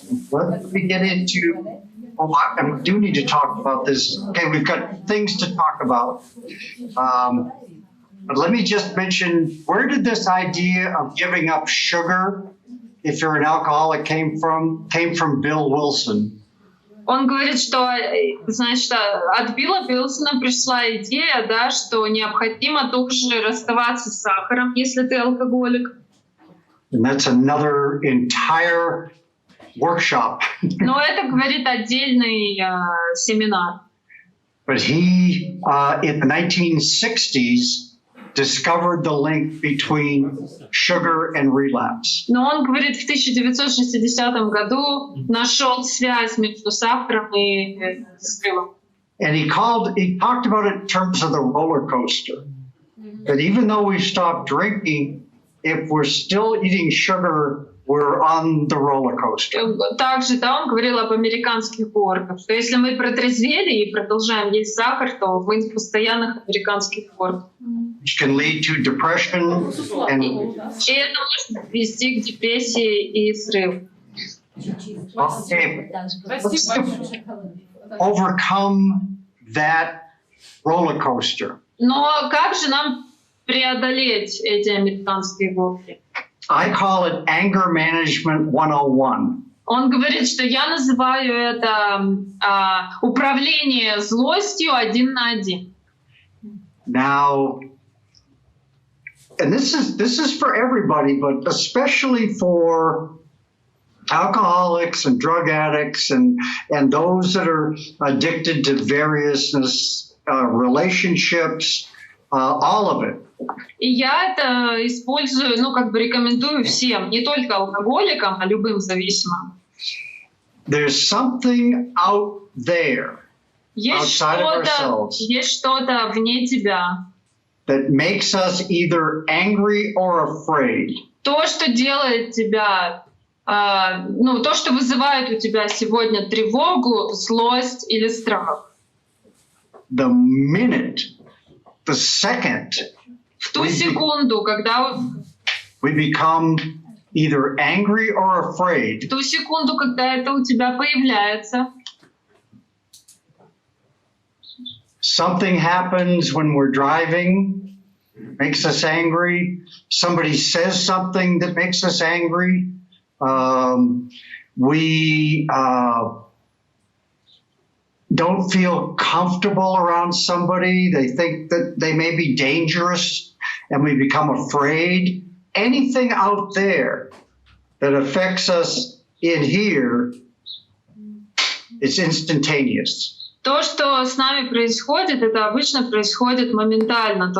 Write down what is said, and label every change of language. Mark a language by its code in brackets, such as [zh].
[en] Well, let me get into. Oh, I do need to talk about this. Okay, we've got things to talk about. But let me just mention, where did this idea of giving up sugar, if you're an alcoholic, came from? Came from Bill Wilson. [ru] Он говорит, что, значит, от Билла Уилсона пришла идея, да, что необходимо тоже расставаться с сахаром, если ты алкоголик. [en] And that's another entire workshop. [ru] Но это, говорит, отдельный семинар. [en] But he, in the 1960s, discovered the link between sugar and relapse. [ru] Но он, говорит, в 1960 году нашел связь между сахаром и срывом. [en] And he talked about it in terms of the roller coaster. That even though we stopped drinking, if we're still eating sugar, we're on the roller coaster. [ru] Также, да, он говорил об американских горках, что если мы протрезвели и продолжаем есть сахар, то мы в постоянных американских горках. [en] Which can lead to depression and [ru] И это может привести к депрессии и срыву. [en] okay, let's overcome that roller coaster. [ru] Но как же нам преодолеть эти американские горки? [en] I call it anger management 101. [ru] Он говорит, что я называю это управление злостью 1 на 1. [en] Now, and this is for everybody, but especially for alcoholics and drug addicts and those that are addicted to various relationships, all of it. [ru] И я это использую, ну, как бы рекомендую всем, не только алкоголикам, а любым зависимым. [en] There's something out there outside of ourselves [ru] есть что-то вне тебя. [en] that makes us either angry or afraid. [ru] То, что делает тебя, ну, то, что вызывает у тебя сегодня тревогу, злость или страх. [en] The minute, the second, [ru] В ту секунду, когда [en] we become either angry or [ru] в [en] afraid, [ru] ту секунду, когда это у тебя появляется, [en] something happens when we're driving, makes us angry. Somebody says something that makes us angry. We don't feel comfortable around somebody. They think that they may be dangerous and we become afraid. Anything out there that affects us in here, it's instantaneous. [ru] то, что с нами происходит, это обычно происходит моментально.